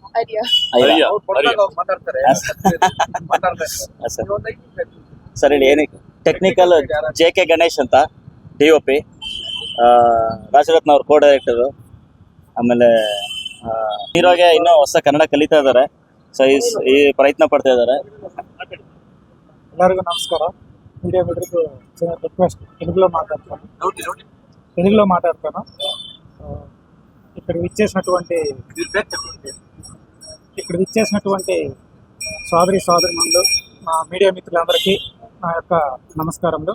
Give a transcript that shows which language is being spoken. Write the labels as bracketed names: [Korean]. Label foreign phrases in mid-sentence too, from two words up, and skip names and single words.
[Kannada] ಸರ್ ಹೇಳಿ ಏನಕ್ಕೆ. ಟೆಕ್ನಿಕಲ್ JK ಗಣೇಶ್ ಅಂತ DOP, ರಾಜರತ್ನ ಅವ್ರ ಕೋ ಡೈರೆಕ್ಟರು. ಆಮೇಲೆ ಹೀರೋಗೆ ಇನ್ನೂ ಹೊಸ ಕನ್ನಡ ಕಲಿತಾ ಇದ್ದಾರೆ. ಸೊ ಈ ಪ್ರಯತ್ನ ಪಡ್ತಾ ಇದ್ದಾರೆ. ಎಲ್ಲರಿಗೂ ನಮಸ್ಕಾರ. [Telugu] మీడియా మిత్రులకు చిన్న రిక్వెస్ట్, తెలుగులో మాట్లాడతాను. ఇక్కడ విచ్చేసినటువంటి సోదరిమణులు, మా మీడియా మిత్రులందరికీ నా యొక్క నమస్కారములు.